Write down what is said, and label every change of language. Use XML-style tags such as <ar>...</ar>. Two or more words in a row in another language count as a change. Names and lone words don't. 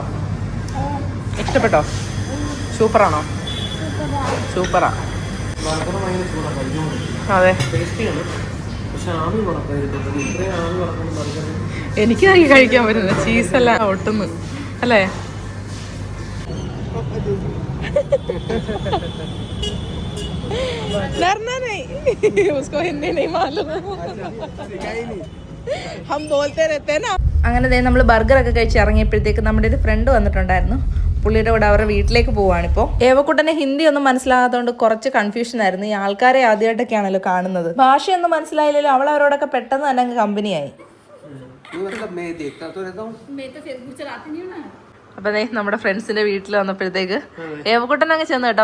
<ml>ഇഷ്ടപ്പെട്ടോ? സൂപ്പറാണോ? സൂപ്പറാ. അതെ, എനിക്ക് കഴിക്കാൻ പറ്റുന്ന ചീസെല്ലാം ഒട്ടുന്നു അല്ലേ?</ml> <hi>डरना नहीं, उसको हिंदी नहीं मालूम, हम बोलते रहते हैं ना.</hi> <ml>അങ്ങനെ നമ്മൾ ബർഗറൊക്കെ കഴിച്ച് ഇറങ്ങിയപ്പോഴത്തേക്ക് നമ്മുടെ ഒരു ഫ്രണ്ട് വന്നിട്ടുണ്ടായിരുന്നു. പുള്ളിയുടെ കൂടെ അവരുടെ വീട്ടിലേക്ക് പോവാണിപ്പോൾ. ഏവക്കുട്ടനെ ഹിന്ദി ഒന്നും മനസ്സിലാകാത്തതുകൊണ്ട് കുറച്ച് കൺഫ്യൂഷൻ ആയിരുന്നു. ഈ ആൾക്കാരെ ആദ്യമായിട്ടൊക്കെയാണല്ലോ കാണുന്നത്. ഭാഷയൊന്നും മനസ്സിലായില്ലല്ലോ. അവൾ അവരോടൊക്കെ പെട്ടെന്ന് തന്നെ അങ്ങ് കമ്പനിയായി. അപ്പൊ നമ്മുടെ ഫ്രണ്ട്സിന്റെ വീട്ടിൽ വന്നപ്പോഴത്തേക്ക് ഏവക്കുട്ടൻ അങ്ങ് ചെന്ന് കേട്ടോ.</ml>